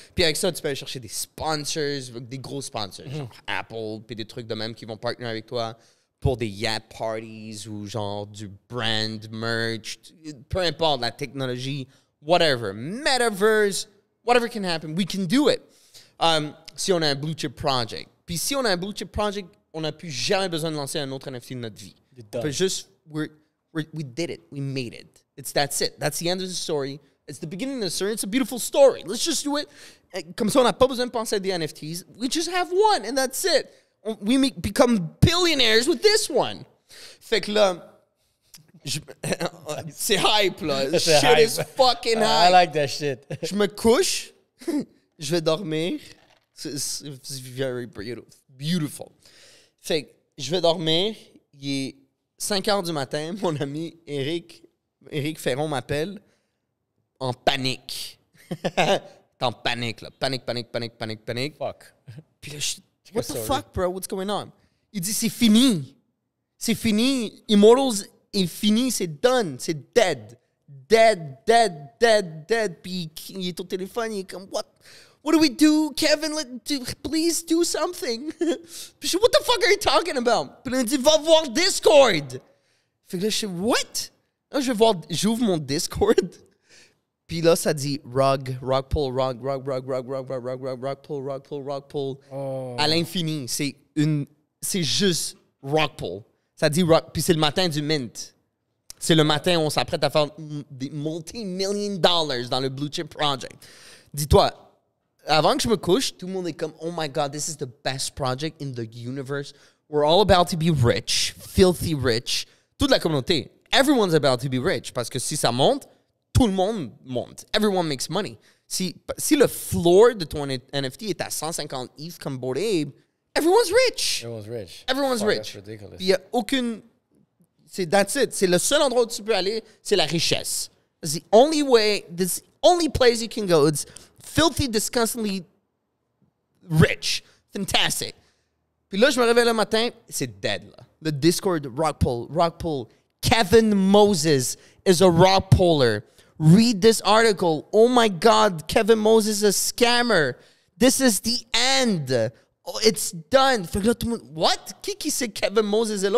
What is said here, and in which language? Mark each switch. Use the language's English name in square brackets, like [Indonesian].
[French] Puis avec ça, tu peux aller chercher des sponsors, des gros sponsors, genre Apple, puis des trucs de même qui vont partner avec toi pour des yacht parties ou genre du brand merch, peu importe la technologie, [English] whatever, metaverse, whatever can happen, we can do it. [French] Si on a un blue chip project. Puis si on a un blue chip project, on n'a plus jamais besoin de lancer un autre NFT de notre vie. On peut juste, [English] we did it, we made it. That's it. That's the end of the story. It's the beginning of the story. It's a beautiful story. Let's just do it. [French] Comme ça, on n'a pas besoin de penser à des NFTs. [English] We just have one, and that's it. We become billionaires with this one. [French] Fait que là, c'est hype, là. [English] Shit is fucking hype. I like that shit. [French] Je me couche, je vais dormir. [English] It's very beautiful. [French] Fait que je vais dormir. Il est 5 heures du matin. Mon ami Éric Ferron m'appelle en panique. T'es en panique, là. Panique. [English] Fuck. [French] Puis là, je suis, [English] what the fuck, bro? What's going on? [French] Il dit, c'est fini. C'est fini. Immortals est fini. C'est done. C'est dead. Dead. Puis il est au téléphone. Il est comme, [English] what do we do? Kevin, please do something. [French] Puis je dis, [English] what the fuck are you talking about? [French] Puis il dit, va voir Discord. Fait que là, je suis, what? Là, j'ouvre mon Discord. Puis là, ça dit rug pull, rug pull. Oh. À l'infini. C'est juste rug pull. Ça dit rug. Puis c'est le matin du mint. C'est le matin où on s'apprête à faire des multi-million dollars dans le Blue Chip Project. Dis-toi, avant que je me couche, tout le monde est comme, [English] oh my God, this is the best project in the universe. We're all about to be rich, filthy rich. [French] Toute la communauté. [English] Everyone's about to be rich. [French] Parce que si ça monte, tout le monde monte. [English] Everyone makes money. [French] Si le floor de ton NFT est à 150 ETH comme Bored Ape, [English] everyone's rich. Everyone's rich. [French] Il n'y a aucune... [English] That's it. [French] C'est le seul endroit où tu peux aller, c'est la richesse. [English] It's the only way, this only place you can go. It's filthy, disgustingly rich. Fantastic. [French] Puis là, je me réveille le matin, c'est dead, là. [English] Le Discord, rock pull. Kevin Moses is a rock puller. Read this article. Oh my God, Kevin Moses is a scammer. This is the end. Oh, it's done. [French] Fait que là, tout le monde, what? Qui c'est Kevin Moses est là?